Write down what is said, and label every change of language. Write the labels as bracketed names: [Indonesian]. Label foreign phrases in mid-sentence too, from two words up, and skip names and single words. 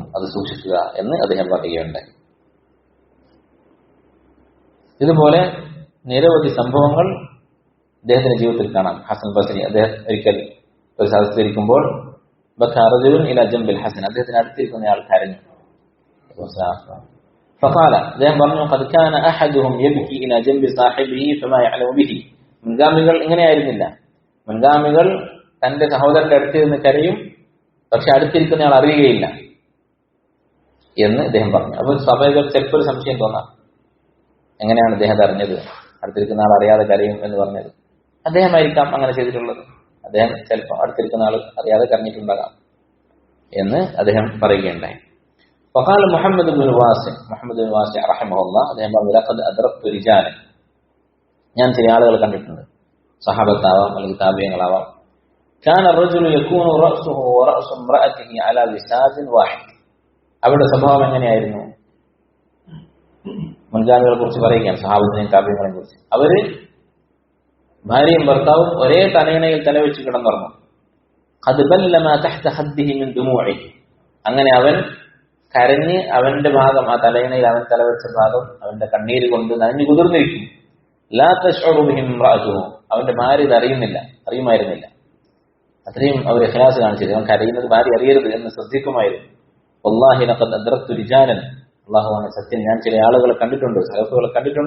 [Malayalam] അത് സൂക്ഷിക്കുക എന്ന് അദ്ദേഹം പറയുകയുണ്ടായി. ഇതുപോലെ നിരവധി സംഭവങ്ങൾ അദ്ദേഹത്തിന്റെ ജീവിതത്തിൽ കാണാം. ഹസൻ ബസ്രി അദ്ദേഹം ഒരിക്കൽ ഒരു സദസ്സിലിരിക്കുമ്പോൾ ഹസൻ, അദ്ദേഹത്തിന് അടുത്തിരിക്കുന്ന ആൾ കരഞ്ഞു. فقال അദ്ദേഹം പറഞ്ഞു, [Arabic] قد كان احدهم يبكي الى جنب صاحبه فما يعلم به. [Malayalam] മുൻഗാമികൾ ഇങ്ങനെയായിരുന്നില്ല. മുൻഗാമികൾ തന്റെ സഹോദരന്റെ അടുത്തിരുന്ന് കരയും, പക്ഷെ അടുത്തിരിക്കുന്ന ആൾ അറിയുകയില്ല എന്ന് അദ്ദേഹം പറഞ്ഞു. അപ്പോൾ സ്വാഭാവിക ചിലപ്പോൾ ഒരു സംശയം തോന്നാം, എങ്ങനെയാണ് അദ്ദേഹം അറിഞ്ഞത്? അടുത്തിരിക്കുന്ന ആൾ അറിയാതെ കരയും എന്ന് പറഞ്ഞത് അദ്ദേഹമായിരിക്കാം അങ്ങനെ ചെയ്തിട്ടുള്ളത്. അദ്ദേഹം ചിലപ്പോൾ അടുത്തിരിക്കുന്ന ആൾ അറിയാതെ കരഞ്ഞിട്ടുണ്ടാകാം എന്ന് അദ്ദേഹം പറയുകയുണ്ടായി. [Arabic] وقال محمد بن الواسع رحمه الله, [Malayalam] അദ്ദേഹം പറഞ്ഞു, [Arabic] لقد أدركت رجالا, [Malayalam] ഞാൻ ചില ആളുകൾ കണ്ടിട്ടുണ്ട്, സഹാബത്താവാം അല്ലെങ്കിൽ താബിഈങ്ങളാവാം. [Arabic] كان الرجل يكون رأسه ورأس امرأته على وساد واحد. [Malayalam] അവരുടെ സ്വഭാവം എങ്ങനെയായിരുന്നു? മുൻഗാമികളെ കുറിച്ച് പറയുകയാണ്, സഹാബത്തിനെയും താബിഈങ്ങളെയും കുറിച്ച്. അവര് ഭാര്യയും ഭർത്താവും ഒരേ തലയിണയിൽ തലവെച്ച് കിടന്നുറങ്ങും. [Arabic] قد بل ما تحت خده من دموعه. [Malayalam] അങ്ങനെ അവൻ കരഞ്ഞ് അവന്റെ ഭാഗം, ആ തലയിണയിൽ അവൻ തലവെച്ച ഭാഗം അവന്റെ കണ്ണീര് കൊണ്ട് നനഞ്ഞു കുതിർന്നിരിക്കും. [Arabic] لا تشعر به امرأته. [Malayalam] അവന്റെ ഭാര്യ ഇത് അറിയുമായിരുന്നില്ല. അത്രയും അവർ ഇഖ്ലാസ് കാണിച്ചത്. അവൻ കരയുന്നത് ഭാര്യ അറിയരുത് എന്ന് ശ്രദ്ധിക്കുമായിരുന്നു. [Arabic] والله لقد أدركت رجالا, [Malayalam] അല്ലാഹുവാണ് സത്യം, ഞാൻ ചില ആളുകളെ കണ്ടിട്ടുണ്ട്, സലഫുകളെ കണ്ടിട്ടുണ്ട്.